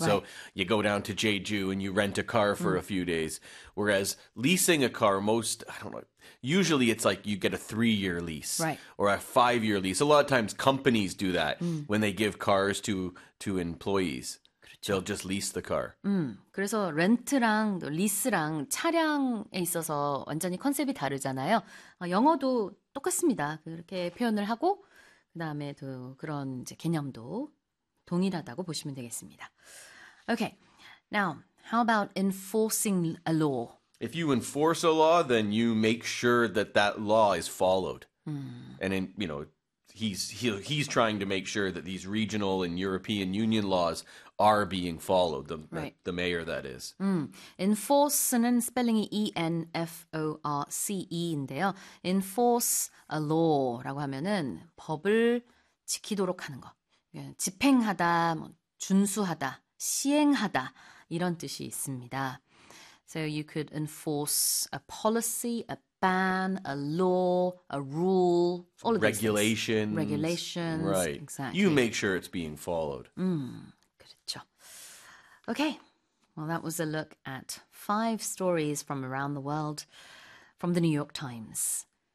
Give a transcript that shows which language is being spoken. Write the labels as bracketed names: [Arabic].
[English] So you go down to Jeju and you rent a car for a few days. Whereas leasing a car, most, I don't know, usually it's like you get a 3-year lease right. or a 5-year lease. A lot of times companies do that when they give cars to employees. They'll just lease the car. [Korean] 그래서 렌트랑 리스랑 차량에 있어서 완전히 컨셉이 다르잖아요. 영어도 똑같습니다. 그렇게 표현을 하고 그다음에 또 그런 이제 개념도 동일하다고 보시면 되겠습니다. [English] Okay, now how about enforcing a law? If you enforce a law, then you make sure that that law is followed. And then, you know, he's trying to make sure that these regional and European Union laws are being followed, the mayor, that is. [Korean] Enforce는 spelling이 E-N-F-O-R-C-E인데요. [English] Enforce a law [Korean] 라고 하면은 법을 지키도록 하는 거. 집행하다, 뭐 준수하다, 시행하다 이런 뜻이 있습니다. [English] So you could enforce a policy, a ban, a law, a rule, all of regulations. These regulations. Right. Exactly. You make sure it's being followed. Okay, well, that was a look at 5 stories from around the world from the New York Times.